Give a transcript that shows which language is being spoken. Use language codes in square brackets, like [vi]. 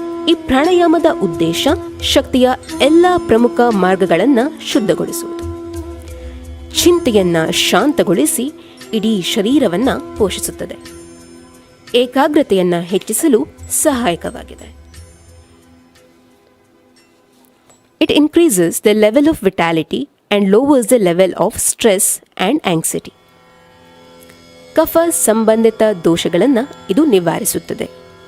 [kn] ಈ ಪ್ರಾಣಾಯಾಮದ ಉದ್ದೇಶ ಶಕ್ತಿಯ ಎಲ್ಲ ಪ್ರಮುಖ ಮಾರ್ಗಗಳನ್ನು ಶುದ್ಧಗೊಳಿಸುವುದು, ಚಿಂತೆಯನ್ನ ಶಾಂತಗೊಳಿಸಿ ಇಡೀ ಶರೀರವನ್ನು ಪೋಷಿಸುತ್ತದೆ, ಏಕಾಗ್ರತೆಯನ್ನು ಹೆಚ್ಚಿಸಲು ಸಹಾಯಕವಾಗಿದೆ. [en] It increases the level of vitality and lowers the level of stress and anxiety. [kn] ಕಫ ಸಂಬಂಧಿತ ದೋಷಗಳನ್ನು ಇದು ನಿವಾರಿಸುತ್ತದೆ.